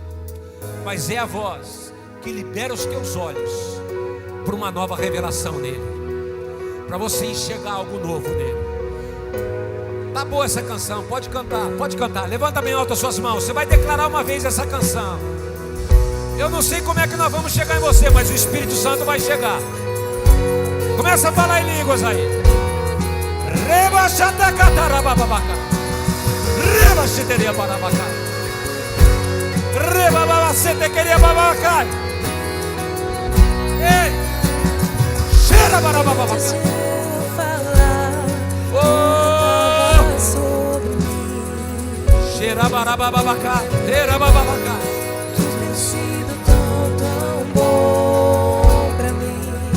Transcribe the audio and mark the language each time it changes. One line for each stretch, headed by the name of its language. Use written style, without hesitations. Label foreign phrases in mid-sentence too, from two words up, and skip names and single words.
Portuguese: Mas é a voz que libera os teus olhos para uma nova revelação nele, para você enxergar algo novo nele. Tá boa essa canção, pode cantar, pode cantar. Levanta bem alto as suas mãos. Você vai declarar uma vez essa canção. Eu não sei como é que nós vamos chegar em você, mas o Espírito Santo vai chegar. Começa a falar em línguas aí. Reba xatacatarababaca. Reba xeteria barabaca. Reba babacete queria babaca. Ei! Cheira barababaca. Antes de eu falar, sobre mim. Cheira barababaca. Cheira babaca. Tu tens sido tão bom pra mim.